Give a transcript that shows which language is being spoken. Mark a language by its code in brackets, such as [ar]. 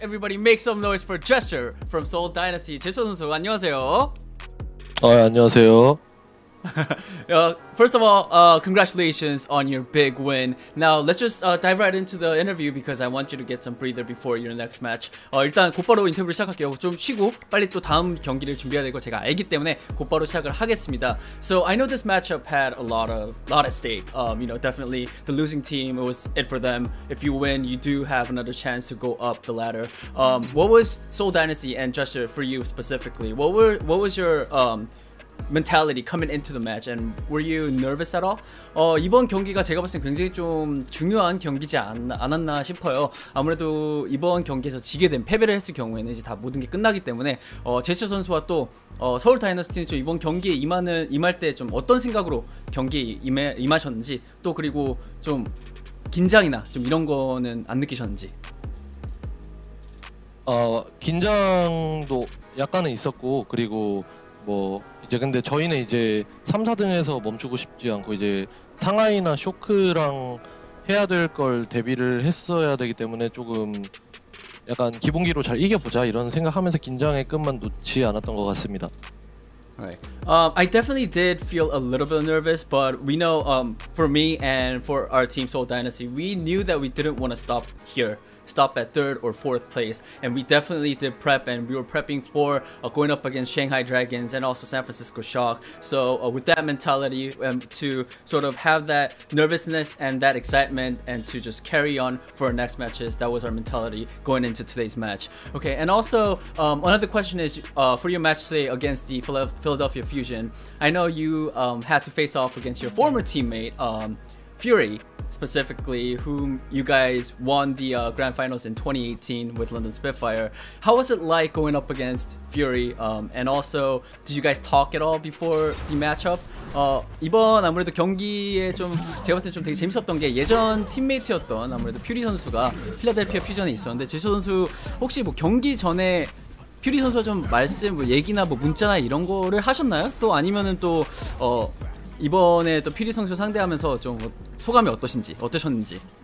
[en] Everybody make some noise for Gesture from Seoul Dynasty. [ko] 제수 선수, 안녕하세요. 안녕하세요. [en] First of all, congratulations on your big win. Now let's just dive right into the interview because I want you to get some breather before your next match. [ko] 일단 곧바로 인터뷰를 시작할게요. 좀 쉬고 빨리 또 다음 경기를 준비해야 될 거 제가 알기 때문에 곧바로 시작을 하겠습니다. [en] So I know this matchup had a lot at stake. Definitely the losing team, it was it for them. If you win, you do have another chance to go up the ladder. What was Seoul Dynasty and Gesture for you specifically? What was your mentality coming into the match, and were you nervous at all? [ko] 이번 경기가 제가 봤을 때 굉장히 좀 중요한 경기지 않았나 싶어요. 아무래도 이번 경기에서 지게 된 패배를 했을 경우에는 이제 다 모든 게 끝나기 때문에 제스처 선수와 또 서울 다이너스티는 좀 이번 경기에 임할 때 좀 어떤 생각으로 경기에 임하셨는지, 또 그리고 좀 긴장이나 좀 이런 거는 안 느끼셨는지. 긴장도 약간은 있었고, 그리고 이제 근데 저희는 이제 3, 4등에서 멈추고 싶지 않고 이제 상하이나 쇼크랑 해야 될 걸 대비를 했어야 되기 때문에 조금 약간 기본기로 잘 이겨보자 이런 생각하면서 긴장의 끈만 놓지 않았던 것 같습니다. [en] Right. I definitely did feel a little bit nervous, but we know for me and for our team Seoul Dynasty, we knew that we didn't want to stop here. Stop at 3rd or 4th place, and we definitely did prep, and we were prepping for going up against Shanghai Dragons and also San Francisco Shock. So with that mentality, to sort of have that nervousness and that excitement and to just carry on for our next matches, that was our mentality going into today's match. Okay, and also another question is for your match today against the Philadelphia Fusion, I know you had to face off against your former teammate Fury, specifically, whom you guys won the Grand Finals in 2018 with London Spitfire. How was it like going up against Fury? And also, did you guys talk at all before the matchup? [ko] 이번 아무래도 경기에 좀 제가 봤을 때 좀 되게 재밌었던 게 예전 팀메이트였던 아무래도 퓨리 선수가 필라델피아 퓨전에 있었는데 제수 선수 혹시 뭐 경기 전에 퓨리 선수와 좀 말씀, 뭐 얘기나 뭐 문자나 이런 거를 하셨나요? 또 아니면은 또 이번에 또 퓨리 선수 상대하면서 좀 소감이 어떠셨는지?